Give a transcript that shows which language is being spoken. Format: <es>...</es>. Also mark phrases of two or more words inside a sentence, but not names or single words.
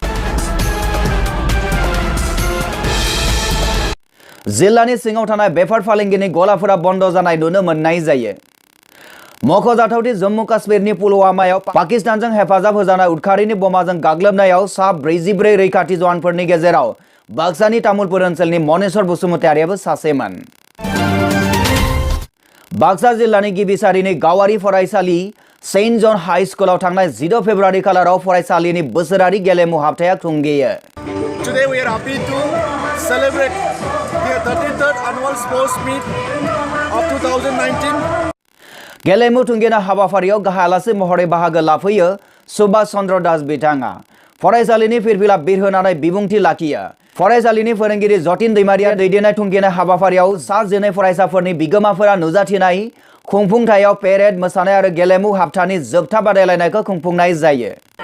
<brx>जिल्लानि सिङाव थानाय बेफार फालांगिनि गलाफोरा बन्द जानाय नुनो मोननाय जायो मख'जाथावदि जम्मू काश्मीरनि पुलवामायाव पाकिस्तानजों हेफाजाब होजानाय उदखारिनि बमाजों गाग्लोबनायाव सा 44 रैखाथि जवानफोरनि गेजेराव बाक्सानि तामुलपुर ओनसोलनि मनेश्वर बसुमतारियाबो सासेमोन बाक्सा जिल्लानि गिबि सारिनि गावारि फरायसालि सेन्ट जन हाई स्कुलाव थांनाय 10 फेब्रुवारि खालाराव फरायसालिनि बोसोरारि गेलेमु हाबथाया थुंगेयो</brx> <en>Today we are happy to celebrate the 33rd annual sports meet of 2019.</en> <brx>गेलेमु थुंगेना हाबाफारियाव गाहाय आलासि महरै बाहागो लाफैयो सुभाष चन्द्र दास बिथाङा फरायसालिनि फिरफिला बिरहोनानै बिबुंथि लाखियो फरायसालिनि फोरोंगिरि जतिन दैमारिया दैदेननाय थुंगेनाय हाबाफारियाव सा 12 फरायसाफोरनि बिगोमाफोरा नुजाथिनाय खुंफुंथायाव पेरेड मोसानाय आरो गेलेमु हाबथानि जोबथा बादायलायनायखौ खुंफुंनाय जायो</brx>